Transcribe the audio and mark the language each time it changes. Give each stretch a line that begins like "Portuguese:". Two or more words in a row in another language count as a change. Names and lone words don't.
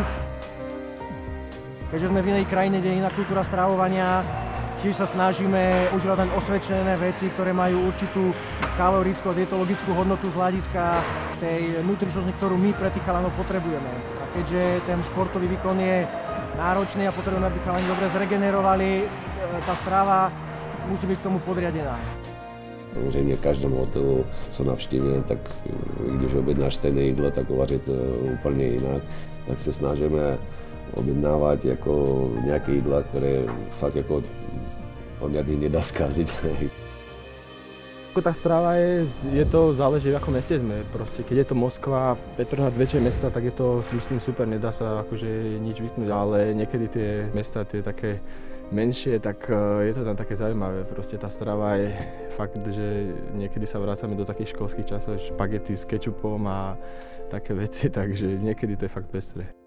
Slovak: Keďže sme v inej krajine, kde je iná kultúra stravovania, tiež sa snažíme užívať len osvedčené veci, ktoré majú určitú kalorickú a dietologickú hodnotu z hľadiska tej nutričnosti, ktorú my pre tých chalanov potrebujeme. A keďže ten športový výkon je náročný a potrebujeme, aby chalani dobre zregenerovali, tá strava musí byť k tomu podriadená.
Czech: Samozřejmě v každém hotelu, co navštívíme, tak když objednáš stejné jídlo, tak uvařit úplně jinak. Tak se snažíme objednávat jako nějaké jídla, které fakt jako poměrně nedá zkazit.
Slovak: Tá strava je to záleží, v akom meste sme. Proste, keď je to Moskva, Petrohrad, väčšie mesta, tak je to, si myslím, super, nedá sa akože nič vypnúť, ale niekedy tie mesta, tie také menšie, tak je to tam také zaujímavé. Proste tá strava je fakt, že niekedy sa vracame do takých školských časov, špagety s kečupom a také veci, takže niekedy to je fakt pestré.